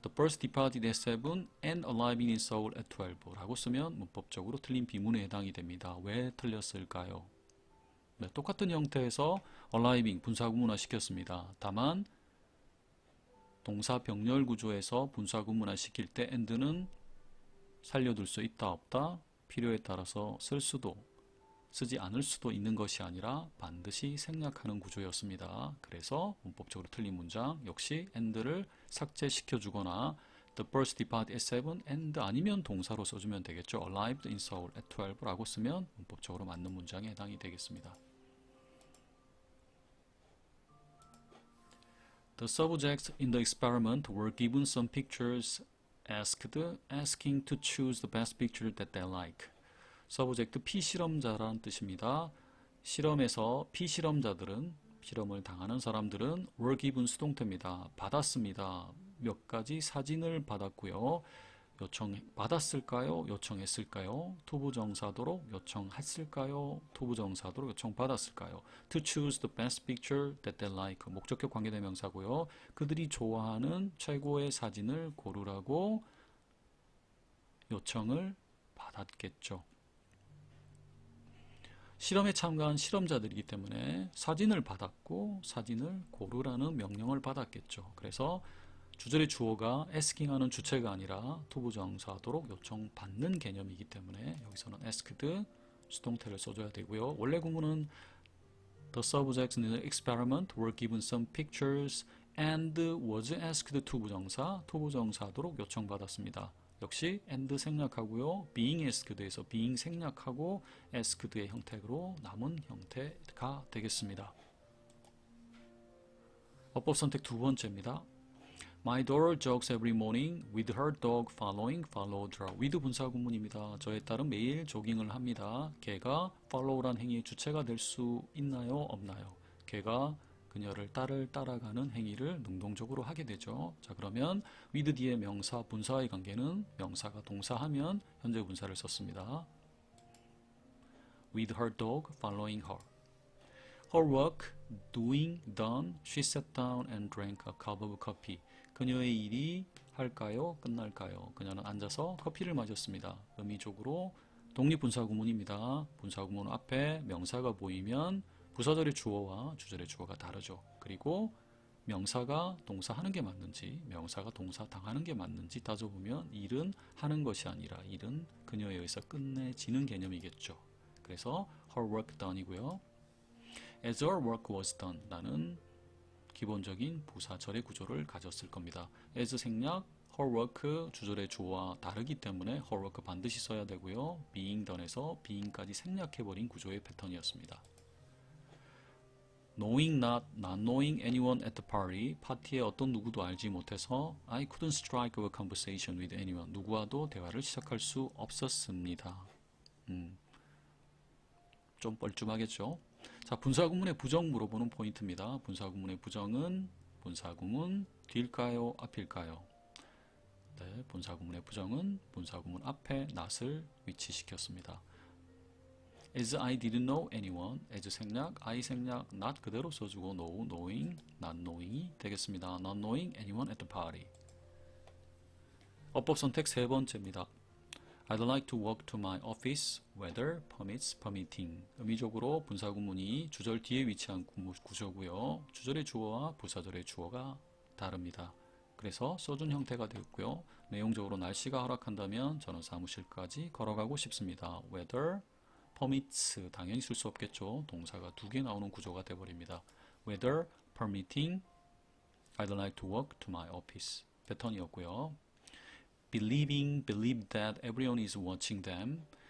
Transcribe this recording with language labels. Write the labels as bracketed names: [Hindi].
[English] The bus departed at 7 and arriving in Seoul at 12 [Korean] 라고 쓰면 문법적으로 틀린 비문에 해당이 됩니다. 왜 틀렸을까요? 네, 똑같은 형태에서 arriving 분사구문화 시켰습니다. 다만 동사 병렬 구조에서 분사 구문화 시킬 때 and는 살려둘 수 있다 없다 필요에 따라서 쓸 수도 쓰지 않을 수도 있는 것이 아니라 반드시 생략하는 구조였습니다. 그래서 문법적으로 틀린 문장 역시 and를 삭제시켜 주거나 [English] the bus departed at 7 and [Korean] 아니면 동사로 써주면 되겠죠. [English] arrived in Seoul at 12 [Korean] 라고 쓰면 문법적으로 맞는 문장에 해당이 되겠습니다. [English] The subjects in the experiment were given some pictures asking to choose the best picture that they like. [Korean] 서브젝트 피실험자라는 뜻입니다. 실험에서 피실험자들은 실험을 당하는 사람들은 were given 수동태입니다. 받았습니다. 몇 가지 사진을 받았고요. 받았을까요? 요청했을까요? 투부정사도로 요청했을까요? 투부정사도로 요청받았을까요? [English] To choose the best picture that they like. [Korean] 목적격 관계대명사고요. 그들이 좋아하는 최고의 사진을 고르라고 요청을 받았겠죠. 실험에 참가한 실험자들이기 때문에 사진을 받았고 사진을 고르라는 명령을 받았겠죠. 그래서 주절의 주어가 asking하는 주체가 아니라 투부정사하도록 요청받는 개념이기 때문에 여기서는 asked 수동태를 써줘야 되고요. 원래 구문은 [English] The subjects in the experiment were given some pictures and was asked [Korean] 투부정사하도록 요청받았습니다. 역시 and 생략하고요. being asked에서 being 생략하고 asked의 형태로 남은 형태가 되겠습니다. 어법 선택 두 번째입니다. [English] My daughter jogs every morning with her dog followed her. [Korean] with 분사 구문입니다. 저의 딸은 매일 조깅을 합니다. 걔가 follow란 행위의 주체가 될 수 있나요? 없나요? 걔가 그녀를 딸을 따라가는 행위를 능동적으로 하게 되죠. 자, 그러면 with 뒤에 명사, 분사의 관계는 명사가 동사하면 현재 분사를 썼습니다. [English] With her dog following her. Her work done, she sat down and drank a cup of coffee. [Korean] 그녀의 일이 할까요? 끝날까요? 그녀는 앉아서 커피를 마셨습니다. 의미적으로 독립분사구문입니다. 분사구문 앞에 명사가 보이면 부사절의 주어와 주절의 주어가 다르죠. 그리고 명사가 동사하는 게 맞는지 명사가 동사 당하는 게 맞는지 따져보면 일은 하는 것이 아니라 일은 그녀에 의해서 끝내지는 개념이겠죠. 그래서 her work done이고요. [English] As her work was done, [Korean] 라는 기본적인 부사절의 구조를 가졌을 겁니다. as 생략, her work 주절의 주어와 다르기 때문에 her work 반드시 써야 되고요. being done에서 being까지 생략해버린 구조의 패턴이었습니다. [English] knowing not knowing anyone at the party, [Korean] 파티에 어떤 누구도 알지 못해서 [English] I couldn't strike a conversation with anyone, [Korean] 누구와도 대화를 시작할 수 없었습니다. 좀 뻘쭘하겠죠? 자, 분사구문의 부정 물어보는 포인트입니다. 분사구문의 부정은 분사구문 뒤일까요? 앞일까요? 네, 분사구문의 부정은 분사구문 앞에 not을 위치시켰습니다. [English] As I didn't know anyone, as 생략, I 생략, not 그대로 써주고 know, knowing, not knowing이 되겠습니다. Not knowing anyone at the party. [Korean] 어법 선택 세 번째입니다. [English] I'd like to walk to my office, weather permits, permitting. [Korean] 의미적으로 분사구문이 주절 뒤에 위치한 구조고요. 주절의 주어와 부사절의 주어가 다릅니다. 그래서 써준 형태가 되었고요. 내용적으로 날씨가 허락한다면 저는 사무실까지 걸어가고 싶습니다. [English] weather permits, [Korean] 당연히 쓸 수 없겠죠. 동사가 두 개 나오는 구조가 되어버립니다. [English] weather permitting, I'd like to walk to my office. [Korean] 패턴이었고요. [English] believe that everyone is watching them.